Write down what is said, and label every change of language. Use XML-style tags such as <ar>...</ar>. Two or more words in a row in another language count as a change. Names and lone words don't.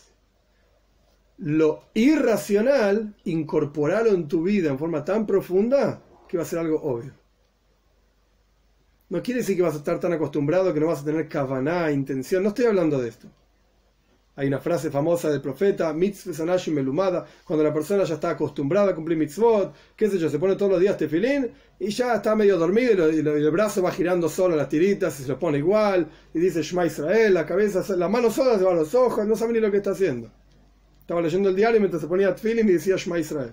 <es>Lo irracional, incorporarlo en tu vida en forma tan profunda que va a ser algo obvio. No quiere decir que vas a estar tan acostumbrado que no vas a tener kavaná, intención. No estoy hablando de esto. Hay una frase famosa del profeta,</es> <he>מצוות אנשים מלומדה,</he> <es>cuando la persona ya está acostumbrada a cumplir mitzvot, qué sé yo, se pone todos los días tefilín y ya está medio dormido y el brazo va girando solo las tiritas y se lo pone igual y dice</es> <he>שמע ישראל,</he> <es>la cabeza, la mano sola se va a los ojos, no sabe ni lo que está haciendo. Estaba leyendo el diario mientras se ponía tefilín y decía</es> <he>שמע ישראל.</he>